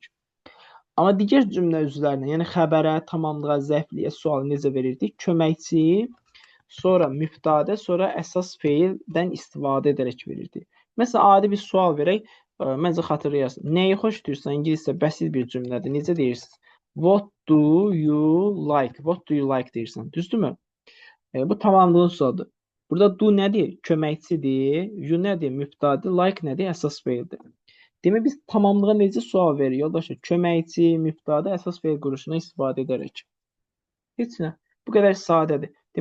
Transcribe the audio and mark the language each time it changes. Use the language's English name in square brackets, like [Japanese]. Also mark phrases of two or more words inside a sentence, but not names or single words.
[Azerbaijani] Amma digər cümlə üzvlərinə, yəni xəbərə, tamamlığa, zərfliyə sualı necə verirdik? Köməkçi, sonra mübtədə, sonra əsas feildən istifadə edərək verirdik. Məsələn, adi bir sual verək, məncə xatırlayarsınız. Nəyi xoşlayırsan? İngiliscə bəsit bir cümlədir. Necə deyirsiniz? [English] What do you like? What do you like deyirsən. [Azerbaijani] Düzdürmü? Bu tamamlığın sualıdır. Burada do nədir? Köməkçidir. You nədir? Mübtədə. Like nədir? Əsas feildir. Demək biz tamamlığa necə sual veririk? Yoldaşlar, köməkçi, mübtədə, əsas feil quruluşuna istifadə edərək. Heç nə. Bu qədər sadədir.